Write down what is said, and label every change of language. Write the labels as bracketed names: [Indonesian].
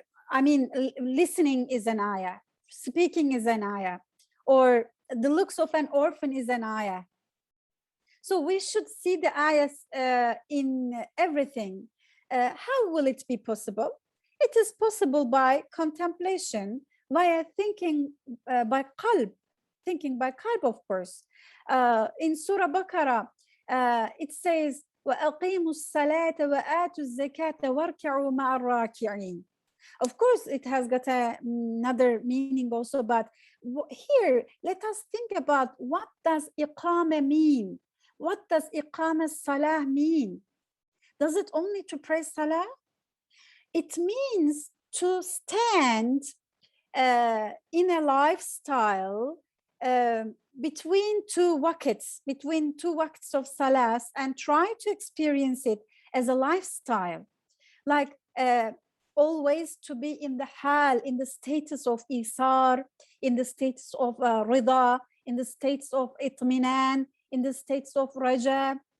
[English] I mean, listening is an ayah, speaking is an ayah, or the looks of an orphan is an ayah. So we should see the ayahs in everything. How will it be possible? It is possible by contemplation, via thinking by qalb, of course. In Surah Baqarah, it says, [Arabic] وَأَقِيمُوا الصَّلَاةَ وَآتُوا الزَّكَاةَ وَارْكَعُوا مَعَ الرَّاكِعِينَ. [English] Of course, it has got another meaning also, but here, let us think about what does iqama mean? What does iqama salah mean? Does it only to pray salah? It means to stand in a lifestyle between two waqts of salahs, and try to experience it as a lifestyle, like always to be in the hal, in the status of isar, in the status of rida, in the status of itminan, in the states of raja.